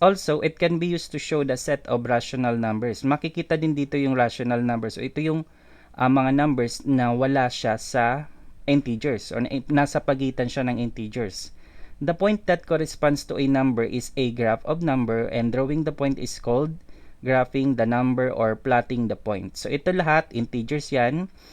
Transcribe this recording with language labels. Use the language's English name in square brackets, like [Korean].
[English] Also, it can be used to show the set of rational numbers. [Filipino] Makikita din dito yung rational numbers. So ito yung mga numbers na wala siya sa integers or nasa pagitan siya ng integers. [English] The point that corresponds to a number is a graph of number, and drawing the point is called graphing the number or plotting the point. So ito lahat integers yan.